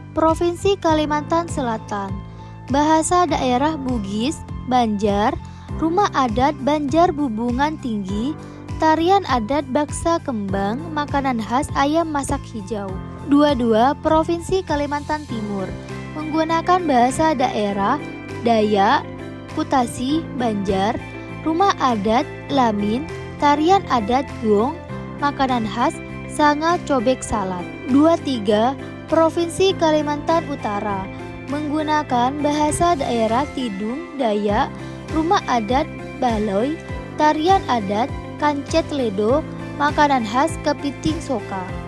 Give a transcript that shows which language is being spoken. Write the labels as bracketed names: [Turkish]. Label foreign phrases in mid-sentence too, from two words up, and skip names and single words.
[Indonesian] Provinsi Kalimantan Selatan. Bahasa daerah Bugis, Banjar, rumah adat Banjar Bubungan Tinggi, tarian adat Baksa Kembang, makanan khas ayam masak hijau. 22. Provinsi Kalimantan Timur. Menggunakan bahasa daerah Dayak, Kutasi, Banjar, rumah adat Lamin, tarian adat Gong, makanan khas Sanga Cobek Salad. 23. Provinsi Kalimantan Utara. Menggunakan bahasa daerah Tidung, Dayak, rumah adat Baloy, tarian adat Kancet Ledo, makanan khas Kepiting Soka.